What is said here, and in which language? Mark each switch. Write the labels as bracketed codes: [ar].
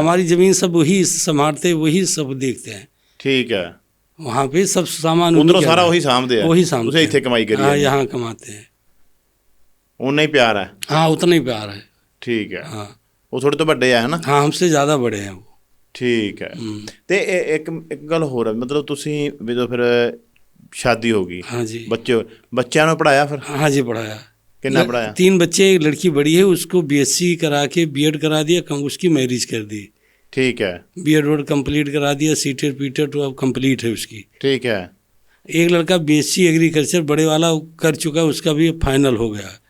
[hi] हमारी जमीन सब वही संभालते, वही सब देखते हैं। ठीक है। वहाँ पे सब सामान उधरों उन्हीं के सारा अंदर। वही सामते हैं, वही सामते उसे हैं। [pa] इत्थे कमाई करी [hi] हाँ है। यहाँ कमाते हैं। [pa] उन्ना ही प्यार है। [hi] हाँ उतना ही प्यार है। ठीक है। हाँ वो थोड़े तो ਵੱਡੇ है ना। हाँ हमसे ज़्यादा बड़े हैं वो। [pa] ਠੀਕ ਹੈ। ਤੇ ਇੱਕ ਗੱਲ ਹੋਰ ਹੈ, ਮਤਲਬ ਤੁਸੀਂ ਜਦੋਂ ਫਿਰ ਸ਼ਾਦੀ ਹੋ ਗਈ, [hi] हाँ जी। [pa] ਬੱਚਿਆਂ ਨੂੰ ਪੜਾਇਆ ਫਿਰ [hi] हाँ जी पढ़ाया। कितना पढ़ाया? 3 बच्चे, एक लड़की बड़ी है, उसको BSc करा के B.Ed करा दिया, उसकी मैरिज कर दी। ठीक है। B.Ed कंप्लीट करा दिया, C.Ted P.Ted तो अब कंप्लीट है उसकी। ठीक है। एक लड़का BSc एग्रीकल्चर बड़े वाला कर चुका है, उसका भी फाइनल हो गया।